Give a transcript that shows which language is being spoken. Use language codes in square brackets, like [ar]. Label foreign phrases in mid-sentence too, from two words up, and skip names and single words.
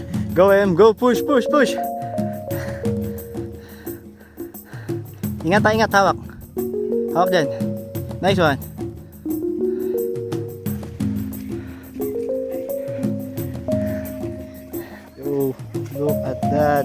[en] Go Em, go, push, push, push. [tl] Ingat, ingat, hawak. Hawak dyan. [en] Nice one. Oh, look at that.